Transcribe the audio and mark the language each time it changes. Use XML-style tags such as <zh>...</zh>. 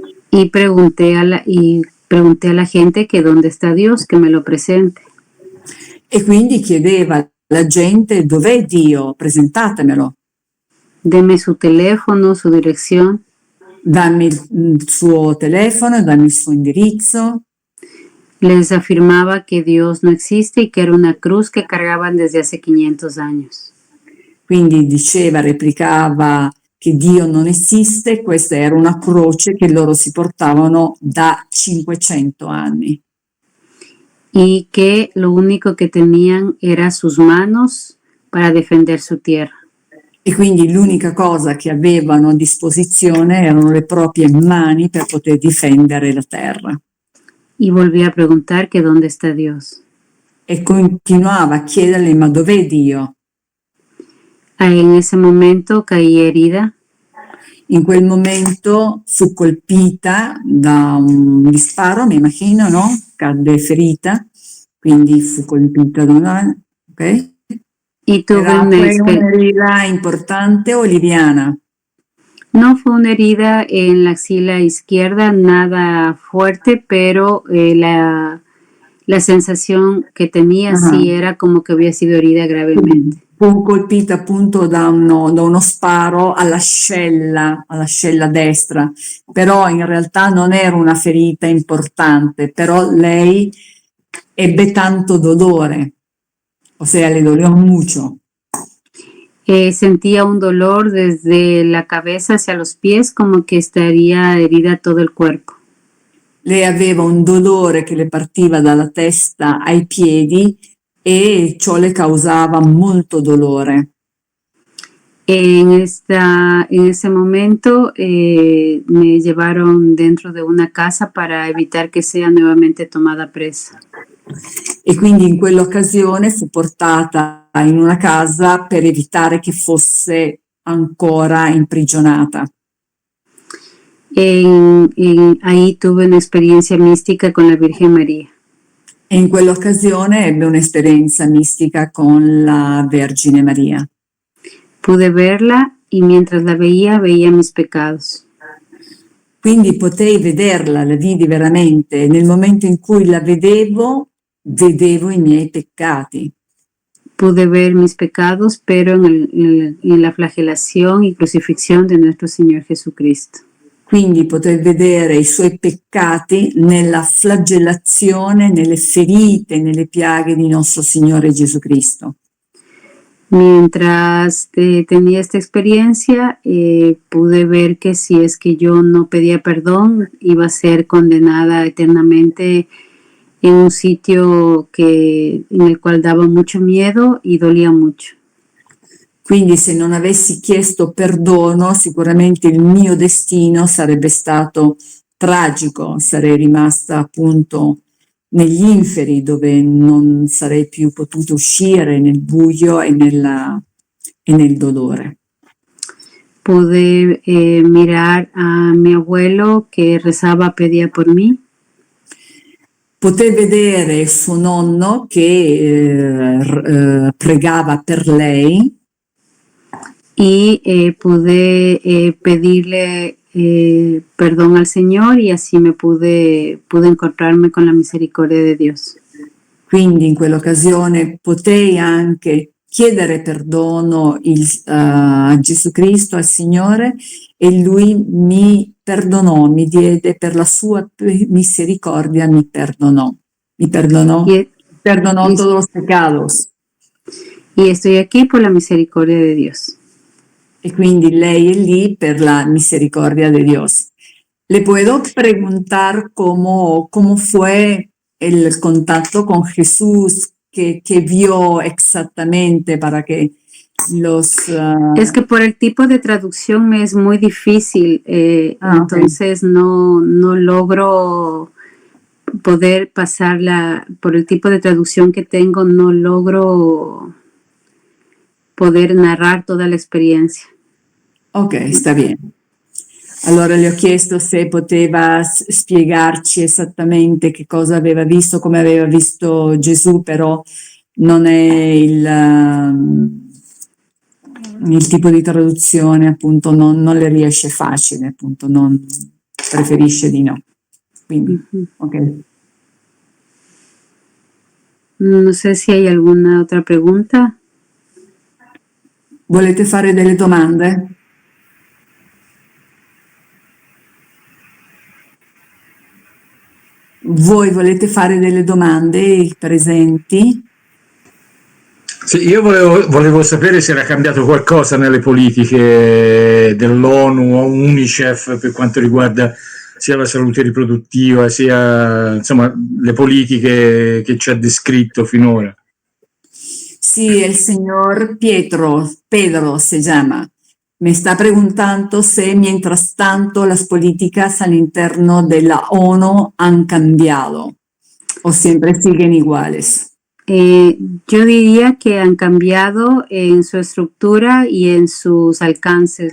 <es>Y pregunté a la gente que dónde está Dios, que me lo presente.</es> <it>E quindi chiedeva alla gente: dov'è Dio? Presentatemelo.</it> <es>Deme su teléfono, su dirección.</es> <it>Dammi il suo telefono, dammi il suo indirizzo.</it> <es>Les afirmaba que Dios no existe y que era una cruz que cargaban desde hace 500 años.</es> <it>Quindi replicava che Dio non esiste, questa era una croce che loro si portavano da 500 anni.</it> <es>Y que lo único que tenían era sus manos para defender su tierra.</es> <it>E quindi l'unica cosa che avevano a disposizione erano le proprie mani per poter difendere la terra.</it> <es>Y volví a preguntar que dónde está Dios.</es> <it>E continuava a chiederle: ma dov'è Dio?</it> <es>En ese momento caí herida.</es> <it>In quel momento fu colpita da un disparo, mi immagino, no? Cadde ferita, quindi fu colpita da una... Ok?</it> <es>Y tuve ¿Era una herida importante o liviana? No, fue una herida en la axila izquierda, nada fuerte, pero la sensación que tenía sí era como que había sido herida gravemente.</es> <it>Fu colpita appunto da uno sparo all'ascella destra, però in realtà non era una ferita importante, però lei ebbe tanto dolore,</it> <es>o sea, le dolió mucho. Sentía un dolor desde la cabeza hacia los pies, como que estaría herida todo el cuerpo.</es> <it>Lei aveva un dolore che le partiva dalla testa ai piedi e ciò le causava molto dolore.</it> <es>En ese momento me llevaron dentro de una casa para evitar que sea nuevamente tomada presa.</es> <it>E quindi in quell'occasione fu portata in una casa per evitare che fosse ancora imprigionata.</it> <es>Ahí tuve una experiencia mística con la Virgen María.</es> <it>E in quell'occasione ebbe un'esperienza mistica con la Vergine Maria.</it> <es>Pude verla y mientras la veía mis pecados.</es> <it>Quindi potei vederla, la vidi veramente. Nel momento in cui la vedevo i miei peccati.</it> <es>Pude ver mis pecados, pero en la flagelación y crucifixión de nuestro Señor Jesucristo.</es> <it>Quindi potei vedere i suoi peccati nella flagellazione, nelle ferite, nelle piaghe di nostro Signore Gesù Cristo.</it> <es>Mientras tenía esta experiencia, pude ver que si es que yo no pedía perdón, iba a ser condenada eternamente en un sitio en el cual daba mucho miedo y dolía mucho.</es> <it>Quindi se non avessi chiesto perdono, sicuramente il mio destino sarebbe stato tragico, sarei rimasta appunto negli inferi dove non sarei più potuta uscire nel buio e nel dolore.</it> <es>Pude mirar a mi abuelo que rezaba, pedía por mí.</es> <it>Poté vedere suo nonno che pregava per lei.</it> <es>Y pude pedirle perdón al Señor y así pude encontrarme con la misericordia de Dios.</es> <it>Quindi in quell'occasione potei anche chiedere perdono a Gesù Cristo, al Signore, e Lui mi perdonò, mi diede per la sua misericordia, mi perdonò</it> <es>todos los pecados. Y estoy aquí por la misericordia de Dios.</es> <it>E quindi lei è lì per la misericordia</it> <es>de Dios. Le puedo preguntar cómo fue el contacto con Jesús, que vio exactamente para que los... Es que por el tipo de traducción me es muy difícil, entonces okay. no logro poder pasarla, por el tipo de traducción que tengo, no logro poder narrar toda la experiencia.</es> <it>Ok, sta bene. Allora le ho chiesto se poteva spiegarci esattamente che cosa aveva visto, come aveva visto Gesù, però non è il tipo di traduzione, appunto, non le riesce facile, appunto, preferisce di no. Quindi, ok.</it> <es>No sé si hay alguna otra pregunta.</es> <it>Volete fare delle domande? Voi volete fare delle domande, i presenti? Sì, io volevo sapere se era cambiato qualcosa nelle politiche dell'ONU o UNICEF per quanto riguarda sia la salute riproduttiva, sia insomma le politiche che ci ha descritto finora.</it> <es>Sí, el señor Pedro se llama. Me está preguntando si mientras tanto las políticas al interno de la ONU han cambiado o siempre siguen iguales. Yo diría que han cambiado en su estructura y en sus alcances.</es>